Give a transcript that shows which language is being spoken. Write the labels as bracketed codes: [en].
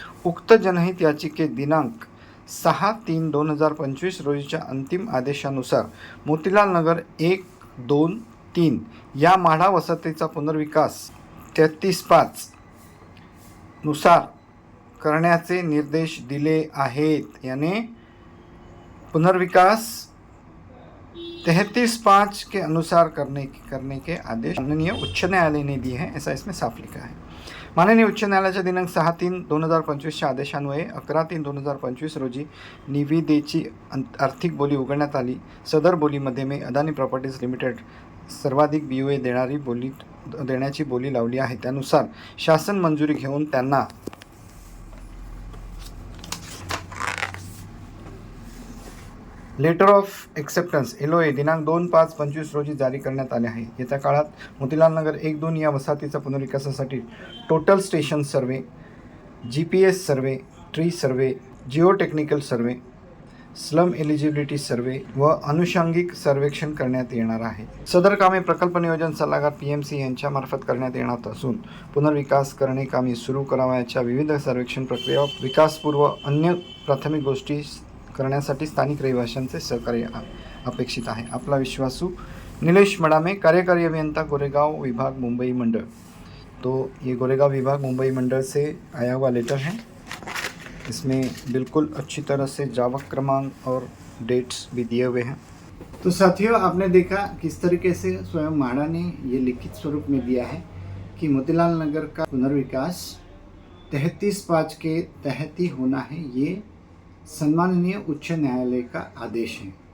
[mr] उक्त जनहित याचिके दिनांक 6/3/2025 रोजीच्या अंतिम आदेशानुसार मोतीलाल नगर 1, 2, 3 या म्हाडा वसाहतीचा पुनर्विकास 33(5) नुसार करण्याचे निर्देश दिले आहेत। [hi] यानी पुनर्विकास 33(5) के अनुसार करने के आदेश माननीय उच्च न्यायालय ने दिए हैं, ऐसा इसमें साफ लिखा है। [mr] माननीय उच्च न्यायालयाच्या दिनांक 6/3/2025च्या आदेशान्वये 11/3/2025 रोजी निविदेची आर्थिक बोली उघडण्यात आली। सदर बोलीमध्ये मी अदानी प्रॉपर्टीज लिमिटेड सर्वाधिक BOA देण्याची बोली लावली आहे। त्यानुसार शासन मंजुरी घेऊन त्यांना लेटर ऑफ एक्सेप्टन्स LOA दिनांक 2/5/25 रोजी जारी करण्यात आले आहे। येत्या काळात मोतीलाल नगर 1, 2 या वसाहतीचा पुनर्विकासासाठी टोटल स्टेशन सर्वे, GPS सर्वे, ट्री सर्वे, जिओ टेक्निकल सर्वे, स्लम एलिजिबिलिटी सर्वे व अनुषंगिक सर्वेक्षण करण्यात येणार आहे। सदर कामे प्रकल्प नियोजन सल्लागार PMC यांच्यामार्फत करण्यात येणार असून पुनर्विकास करणे कामे सुरू करावयाच्या विविध सर्वेक्षण प्रक्रिया, विकासपूर्व अन्य प्राथमिक गोष्टी करण्यासाठी स्थानिक रहिवाशांचे सहकार्य अपेक्षित आहे। आपला विश्वासू नीलेश मडामे, कार्यकारी अभियंता गोरेगांव विभाग मुंबई मंडल। [hi] तो ये गोरेगांव विभाग मुंबई मंडल से आया हुआ लेटर है। इसमें बिल्कुल अच्छी तरह से जावक क्रमांक और डेट्स भी दिए हुए हैं। तो साथियों, आपने देखा किस तरीके से स्वयं म्हाडा ने ये लिखित स्वरूप में दिया है कि मोतीलाल नगर का पुनर्विकास 33(5) के तहत ही होना है, ये सम्माननीय उच्च न्यायालय का आदेश है।